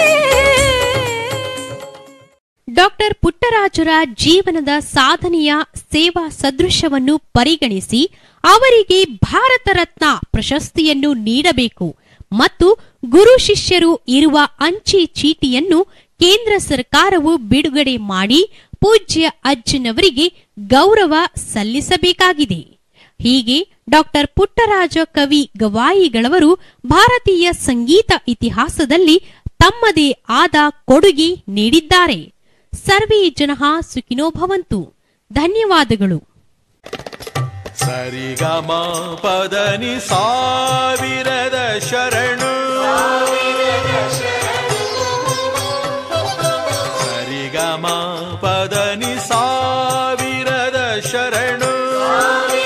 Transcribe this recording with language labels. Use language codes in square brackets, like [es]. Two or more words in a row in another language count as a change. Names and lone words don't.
[kn] ಡಾಕ್ಟರ್ ಪುಟ್ಟರಾಜರ ಜೀವನದ ಸಾಧನೆಯ ಸೇವಾ ಸದೃಶವನ್ನು ಪರಿಗಣಿಸಿ ಅವರಿಗೆ ಭಾರತ ರತ್ನ ಪ್ರಶಸ್ತಿಯನ್ನು ನೀಡಬೇಕು ಮತ್ತು ಗುರು ಶಿಷ್ಯರು ಇರುವ ಅಂಚೆ ಚೀಟಿಯನ್ನು ಕೇಂದ್ರ ಸರ್ಕಾರವು ಬಿಡುಗಡೆ ಮಾಡಿ ಪೂಜ್ಯ ಅಜ್ಜನವರಿಗೆ ಗೌರವ ಸಲ್ಲಿಸಬೇಕಾಗಿದೆ. ಹೀಗೆ ಡಾಕ್ಟರ್ ಪುಟ್ಟರಾಜ ಕವಿ ಗವಾಯಿಗಳವರು ಭಾರತೀಯ ಸಂಗೀತ ಇತಿಹಾಸದಲ್ಲಿ ತಮ್ಮದೇ ಆದ ಕೊಡುಗೆ ನೀಡಿದ್ದಾರೆ. [sa] ಸರ್ವೇ ಜನಃ ಸುಖಿನೋ ಭವಂತು. [kn] ಧನ್ಯವಾದಗಳು. ಸರಿಗಮ ಪದನಿ ಸಾವಿರದ ಶರಣು, ಸರಿಗಮ ಪದನಿ ಸಾವಿರದ ಶರಣು.